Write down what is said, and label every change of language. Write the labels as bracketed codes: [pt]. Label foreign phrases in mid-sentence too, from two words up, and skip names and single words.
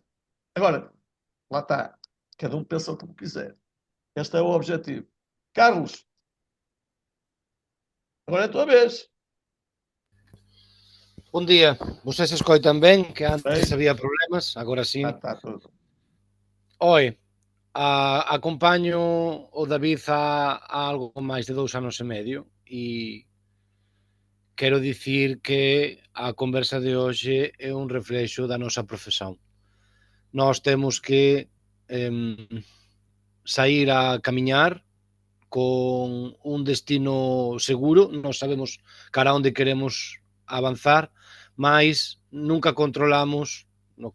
[pt] Agora, lá está. Cada um pensa como quiser. Este é o objetivo. Carlos, agora é a tua vez. Bom dia. [gl] Vocês se escoitan ben, que antes [pt] Bem, [gl] había problemas, agora [pt] já sim. está tudo. [gl] Oi, acompaño o David a algo máis de 2 anos e medio e quero dicir que a conversa de hoxe é un reflexo da nosa profesión. Nós temos que sair a camiñar con un destino seguro, nós sabemos cara onde queremos avanzar, mas nunca controlamos, no